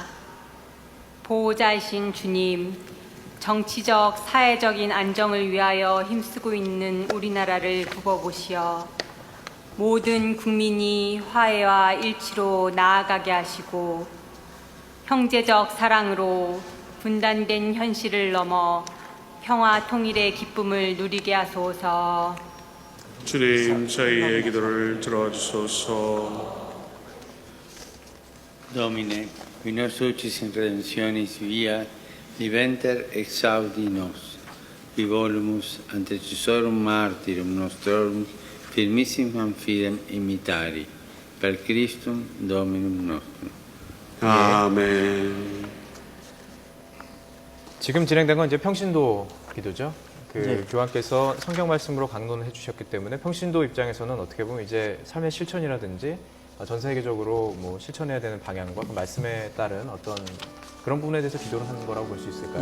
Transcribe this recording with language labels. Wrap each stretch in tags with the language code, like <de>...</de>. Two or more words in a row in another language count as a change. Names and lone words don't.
<ko>보호자이신 주님, 정치적, 사회적인 안정을 위하여 힘쓰고 있는 우리나라를 굽어보시어 모든 국민이 화해와 일치로 나아가게 하시고 형제적 사랑으로 분단된 현실을 넘어 평화 통일의 기쁨을 누리게 하소서. 주님, 저희의 기도를 들어주소서.</ko> <la>Domine, qui nos sucis in redemptionis via, diventer exaudi nos, qui volumus antecesorum martyrum nostrorum firmissimam fidem imitari, per Christum Dominum nostrum.</la> <ko>아멘. 지금 진행된 건 이제 평신도 기도죠. 그 네. 교황께서 성경 말씀으로 강론을 해주셨기 때문에 평신도 입장에서는 어떻게 보면 이제 삶의 실천이라든지 전 세계적으로 뭐 실천해야 되는 방향과 그 말씀에 따른 어떤 그런 부분에 대해서 기도를 하는 거라고 볼 수 있을까요?</ko>